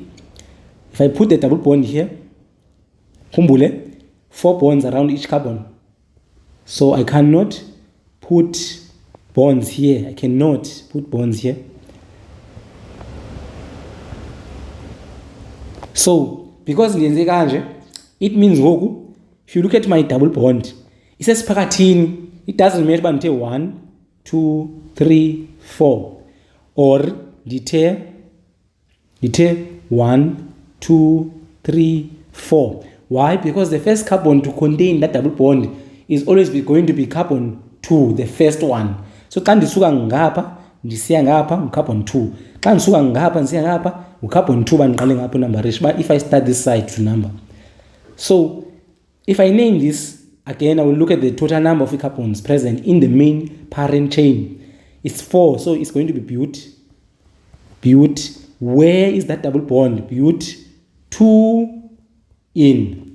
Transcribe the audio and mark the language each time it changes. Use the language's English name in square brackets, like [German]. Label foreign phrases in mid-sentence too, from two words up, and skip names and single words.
[English] If I put the double bond here, 4 bonds around each carbon. So I cannot put bonds here. I cannot put bonds here. So because [Xhosa] ndenze kanje, [English] it means ngoku if you look at my double bond isesiphakathini, it doesn't matter [Xhosa] uba ndithe [English] 1 2 3 4 or ndithe 1 2 3 4. Why? Because the first carbon to contain that double bond is always going to be carbon 2, the first one. [Xhosa] So xa ndisuka ngapha ndisiya ngapha carbon 2, xa ndisuka ngapha ndisiya ngapha carbon 2 bandiqale ngapha numberisha, [English] but if I start this side to number. So if I name this again, I will look at the total number of carbons present in the main parent chain. It's 4, so it's going to be bute. Where is that double bond? Bute 2 in.